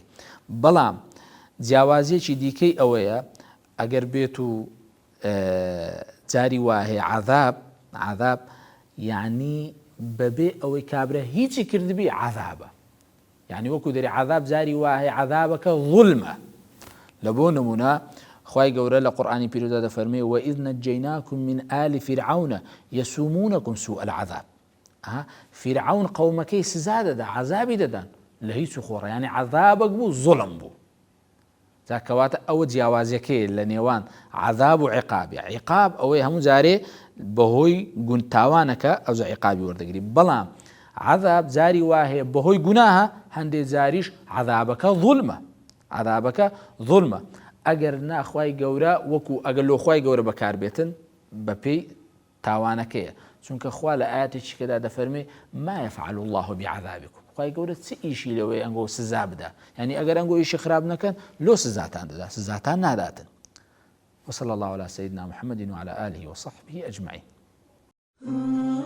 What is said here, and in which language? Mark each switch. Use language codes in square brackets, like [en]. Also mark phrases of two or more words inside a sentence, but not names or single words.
[ckb] بەڵام جیاوازیەکی دیکەی ئەوەیە ئەگەر بێت و جاری واهەیە عەذاب یعنی بەبێ ئەوەی کابرا هیچی کردبی عەذابە، یعنی وەکو دەرێ عەذاب جاری واهەیە عەذابەکە ظولمە. لە بۆ نمونە خوای گەورە لە قورئانی پیرۆزدا دەفەرمێ [ar] وإذ نجيناكم من آل فرعون يسومونكم سوء العذاب. [ckb] فرعون قومەکەی سزا دەدا، عەذابی دەدان لە هیچ و خۆڕە، یعنی عەذابەک بوو ظڵم بوو. جا کەواتە ئەوە جیاوازیەکەی لە نێوان عەذاب و عقابی. عقاب ئەوەی هەموو جارێ بەهۆی تاوانەکە ئەوجا عقابی وەردەگری، بەڵام عەذاب جاری واهەیە بەهۆی گوناهە، هەندێک جاریش عەذابەکە ظولمە. ئەگەر ناخوای گەورە وەکو ئەگەر لۆ خوای گەورە بەکاربێتن بەپێی تاوانەکەیە، چونکە خوا لە ئاەتێکی کەدا دەفەرمێ [ar] ما يفعل الله بعذابكم، [ckb] خوای گەورە چ ئیشی لەوەی ئەنگۆ سزا بدا، یعنی ئەگەر ئەنگۆ ئیشی خراپ نەکەن لۆ سزاتان دەدا، سزاتان ناداتن. [ar] وصلى الله على سيدنا محمد وعلى آله وصحبه أجمعين.